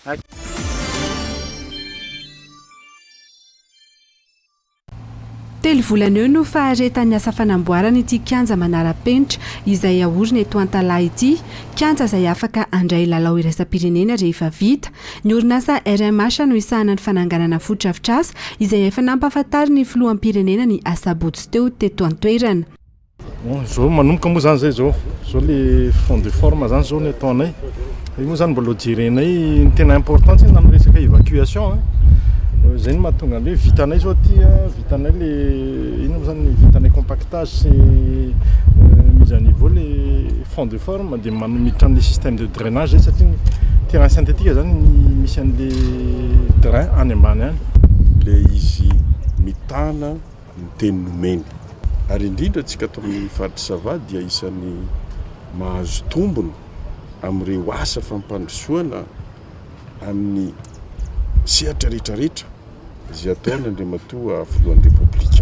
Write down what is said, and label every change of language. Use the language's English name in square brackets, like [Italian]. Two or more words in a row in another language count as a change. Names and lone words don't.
[Malagasy] Telo volana eo no faharetan'ny asa fanamboarana ity kianja manara-penitra izay ahorina eto Antalahy ity, kianja izay afaka andray lalao iraisam-pirenena rehefa vita. Ny orinasa RMH no isahana ny fananganana foto-drafitr'asa izay efa nampahafantary ny filohampirenena ny asa botsy teo teto an-toerana. Zao manomboka moa zany zay zao [French] le fond de forme [Malagasy] zany zao ny ataonay. Io moa zany mbola jirenay ny tena important zany amin'ny resaka évacuation zay ny mahatonga hoe vitanay zao ty vitanay le ino zany vitanay compactage sy [French] mise à niveau le fond de forme [Malagasy] dia miditra amin'ny [French] système de drainage [Malagasy] zay satria [French] terrain synthétique [Malagasy] zany misy an'le drain any ambany any le izy mitana ny teny nomeny ary indrindra atsika ato amin'ny faritra Sava dia isan'ny mahazo tombony amin'ireo asa fampandrosoana amin'ny sehatra rehetrarehetra izay ataony Andriamatoa filohan'ny Repoblika.